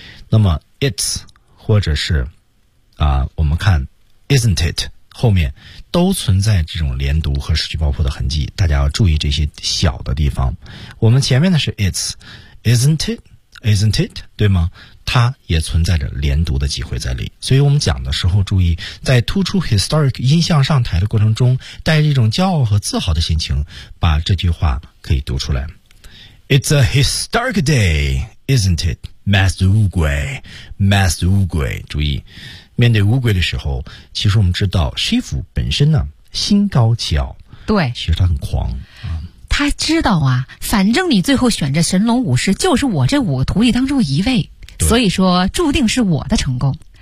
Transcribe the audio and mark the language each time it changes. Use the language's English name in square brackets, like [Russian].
[Chinese] 那么 it's 或者是啊，我们看 [English] isn't it [Chinese] 后面都存在这种连读和失去爆破的痕迹，大家要注意这些小的地方。我们前面的是 [English] it's isn't it [Chinese] 对吗，它也存在着连读的机会在里。所以我们讲的时候注意，在突出 historic 音向上抬的过程中，带着一种骄傲和自豪的心情，把这句话可以读出来。 [English] It's a historic day, isn't it, Master 乌龟 ,Master 乌龟。 [Chinese] 注意，面对乌龟的时候，其实我们知道 Chief 本身呢，心高气傲。对。其实他很狂。他知道啊，反正你最后选这神龙武士就是我这五个徒弟当中一位，所以说注定是我的成功。